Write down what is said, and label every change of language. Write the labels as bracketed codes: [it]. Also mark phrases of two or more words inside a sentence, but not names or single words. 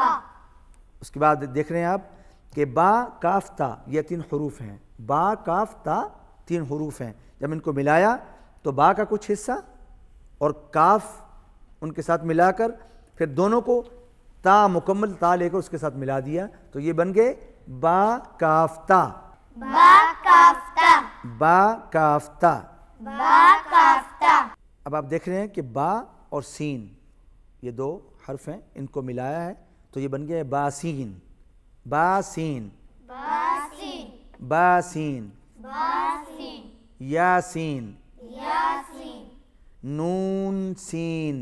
[ur] اس کے بعد دیکھ رہے ہیں آپ کہ با کاف تا یہ تین حروف ہیں، با کاف تا تین حروف ہیں، جب ان کو ملایا تو با کا کچھ حصہ اور کاف ان کے ساتھ ملا کر پھر دونوں کو تا مکمل تا لے کر اس کے ساتھ ملا دیا تو یہ بن گئے با کاف تا، با کاف تا با کاف تا۔ با کاف تا اب آپ دیکھ رہے ہیں کہ با اور سین یہ دو حرف ہیں، ان کو ملایا ہے تو یہ بن گیا باسین، باسین، باسین باسین، باسین یاسین، یاسین نون سین،